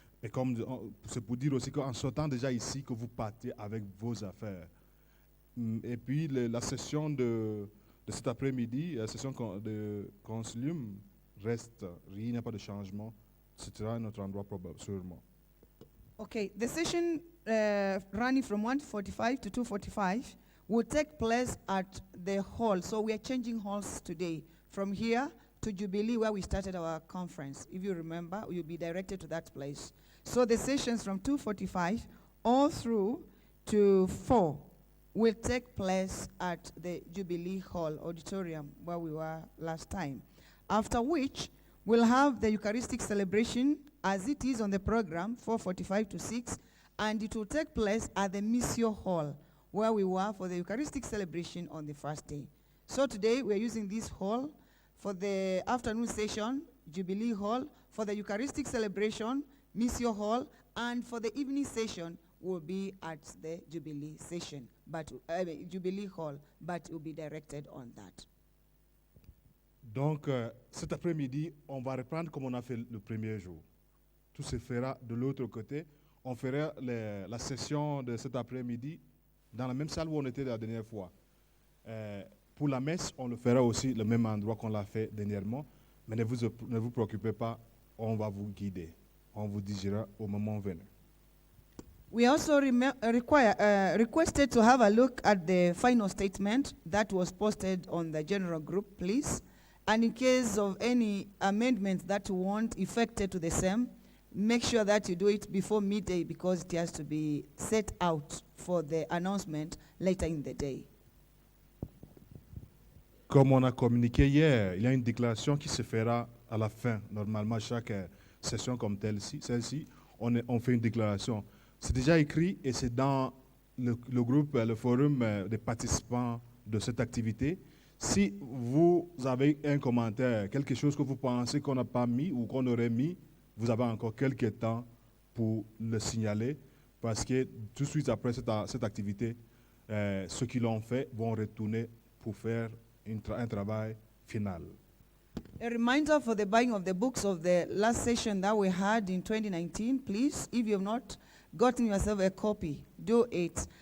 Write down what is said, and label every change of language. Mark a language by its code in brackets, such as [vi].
[fr] Et comme c'est pour dire aussi qu'en sortant déjà ici, que vous partez avec vos affaires. Et puis, la session de cet après-midi, la session de concilium reste, il n'y a pas de changement. Ce sera notre endroit probable, sûrement. [en] Okay, the session running from 1:45 to 2:45 will take place at the hall. So we are changing halls today from here to Jubilee, where we started our conference. If you remember, you'll be directed to that place. So the sessions from 2:45 all through to 4 will take place at the Jubilee Hall auditorium, where we were last time. After which, we'll have the Eucharistic celebration as it is on the program, 4:45 to 6, and it will take place at the Missio Hall, where we were for the Eucharistic celebration on the first day. So today, we're using this hall for the afternoon session, Jubilee Hall, for the Eucharistic celebration, Missio Hall, and for the evening session will be at the Jubilee session, but Jubilee Hall, but it will be directed on that. [fr] Donc, cet après-midi, on va reprendre comme on a fait le premier jour. Tout se fera de l'autre côté. On fera la session de cet après-midi dans la même salle où on était la dernière fois. Pour la messe, on le fera aussi le même endroit qu'on l'a fait dernièrement. Mais ne vous préoccupez pas, on va vous guider. On vous dira au moment venu. [en] We also requested to have a look at the final statement that was posted on the general group, please. And in case of any amendments that you want effected to the same, make sure that you do it before midday because it has to be set out for the announcement later in the day. [fr] Comme on a communiqué hier, il y a une déclaration qui se fera à la fin. Normalement, chaque session comme celle-ci, on fait une déclaration. C'est déjà écrit et c'est dans le groupe, le forum des participants de cette activité. Si vous avez un commentaire, quelque chose que vous pensez qu'on n'a pas mis ou qu'on aurait mis, vous avez encore quelques temps pour le signaler parce que tout de suite après cette activité, ceux qui l'ont fait vont retourner pour faire un travail final. [en] A reminder for the buying of the books of the last session that we had in 2019, please, if you have not gotten yourself a copy, do it.